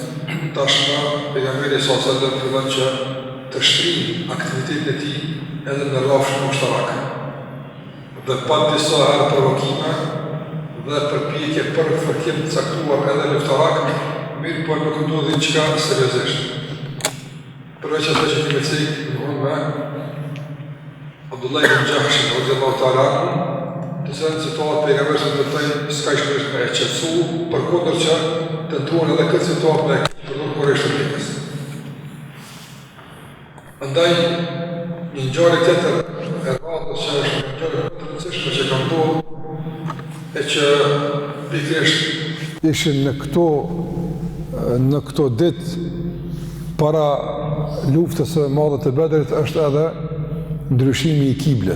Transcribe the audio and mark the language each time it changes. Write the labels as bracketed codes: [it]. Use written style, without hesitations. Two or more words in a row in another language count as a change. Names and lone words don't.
[sq] Tashmë pejgamberi [ar] صلى الله عليه وسلم [sq] fillon që të shtrijë aktivitetin e tij edhe në rrafshin ushtarak. Dhe pa disa herë provokime dhe përpjekje për fërkim të caktuar edhe luftarak, mirë po nuk ndodhi diçka seriozisht. Përveç asaj që kemi thënë me Abdullah ibn Jahsh [ar] رضي الله تعالى عنه, [sq] të cilën situatë pejgamberi [ar] صلى الله عليه وسلم [sq] s'ka shpesh me qetësu, përkundër që tentuan edhe këtë situatë me përdor kurrë shpikës. Andaj një ngjarje tjetër e rrallës që është një ngjarje të rëndësishme që kam ndodhur e që pikërisht ishin në këto ditë para luftës së madhe të Bedrit është edhe ndryshimi i kiblës.